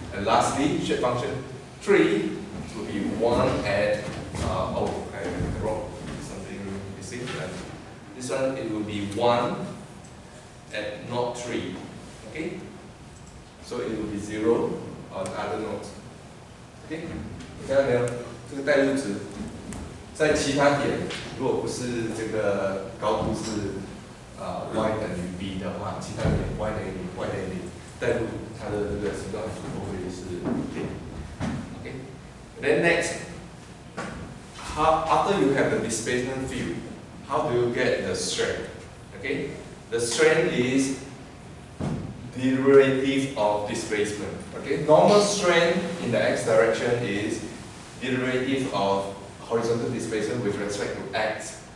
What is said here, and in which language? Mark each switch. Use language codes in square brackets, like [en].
[en] And lastly, shape function 3 will be 1 at, oh, I wrote something missing. This one, it will be 1 at not 3. Okay? So it will be 0, on other nodes. OK， [zh] 你看到没有？这个带入值在其他点，如果不是这个高度是y 等于 b 的话，其他点 y 等于0 y 等于0，带入它的这个形状不会是0。 [en] OK， then next, after you have the displacement field, how do you get the strength? Okay, the strength is derivative of displacement. Okay, normal strength in the x direction is derivative of horizontal displacement with respect to x.